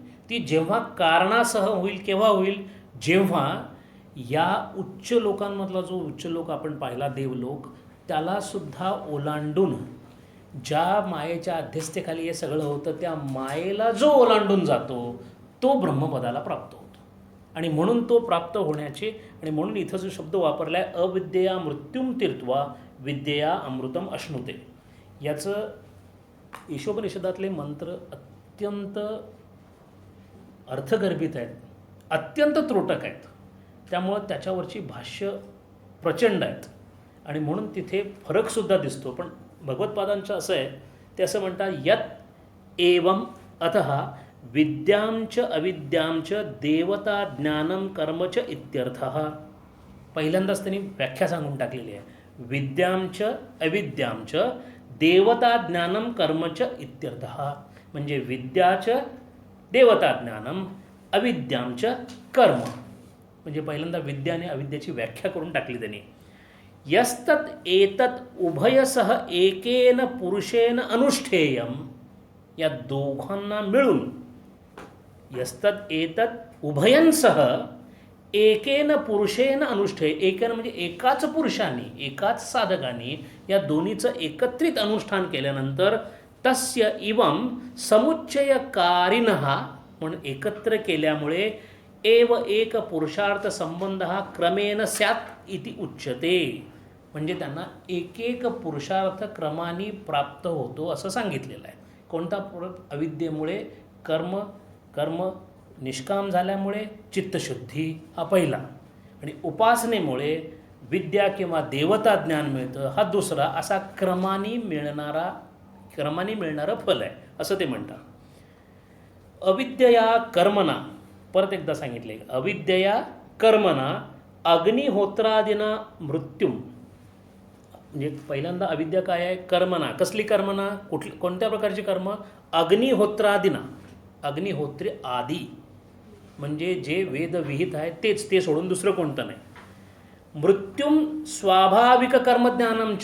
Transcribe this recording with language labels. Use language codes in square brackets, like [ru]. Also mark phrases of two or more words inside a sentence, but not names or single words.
[mr] ती जेव्हा कारणासह होईल केव्हा होईल? जेव्हा या उच्च लोकांमधला जो उच्च लोक आपण पाहिला देवलोक त्यालासुद्धा ओलांडून ज्या मायेच्या अध्यस्थेखाली हे सगळं होतं त्या मायेला जो ओलांडून जातो तो ब्रह्मपदाला प्राप्त होतो. आणि म्हणून तो प्राप्त होण्याचे आणि म्हणून इथं जो शब्द वापरला आहे [sa] अविद्यया मृत्युम तीर्त्वा विद्यया अमृतम अश्नुते, [mr] याचं ईशोपनिषदातले मंत्र अत्यंत अर्थगर्भित आहेत, अत्यंत त्रोटक आहेत. त्यामुळं त्याच्यावरची भाष्य प्रचंड आहेत आणि म्हणून तिथे फरकसुद्धा दिसतो. पण भगवत्पादांचं असं आहे, ते असं म्हणतात [sa] यत् एवं अतः विद्यांच अविद्यांच देवता ज्ञानम कर्मच इत्यर्थः. [mr] पहिल्यांदाच त्यांनी व्याख्या सांगून टाकलेली आहे. [sa] विद्यांच अविद्यांच देवता ज्ञानम कर्मच इत्यर्थः. म्हणजे विद्याच देवता ज्ञानम अविद्यांच कर्म. [mr] म्हणजे पहिल्यांदा विद्या आणि अविद्याची व्याख्या करून टाकली त्यांनी. [sa] यस्तत एतत उभयसह एकेन पुरुषेन अनुष्ठेयम. [mr] या दोघांना मिळून [sa] यस्तत एतत उभयंसह एकेन पुरुषेन अनुष्ठेय. [mr] एकेन म्हणजे एकाच पुरुषाने एकाच साधकाने या दोन्हीचं एकत्रित अनुष्ठान केल्यानंतर [sa] तस्य इवं समुच्चयकारिणः [mr] म्हणून एकत्र केल्यामुळे [sa] एव एक पुरुषार्थ संबंध हा क्रमेण स्यात् इति उच्यते. [mr] म्हणजे त्यांना एक एक पुरुषार्थ क्रमाने प्राप्त होतो असं सांगितलेलं आहे. कोणता अविद्येमुळे कर्म, कर्म निष्काम झाल्यामुळे चित्तशुद्धी हा पहिला, आणि उपासनेमुळे विद्या किंवा देवता ज्ञान मिळतं हा दुसरा. असा क्रमाने मिळणारं फल आहे असं ते म्हणतात. [sa] अविद्यया कर्मना, [mr] परत एकदा सांगितले, [sa] अविद्यया कर्मना अग्निहोत्रादिना मृत्युम. [mr] म्हणजे पहिल्यांदा अविद्या काय आहे? कर्मना. कसली कर्मना? कोणत्या प्रकारची कर्म? अग्निहोत्रादिना. अग्निहोत्री आदी म्हणजे जे वेदविहित आहे तेच, ते सोडून दुसरं कोणतं नाही. [sa] मृत्युम स्वाभाविक कर्मज्ञानमच.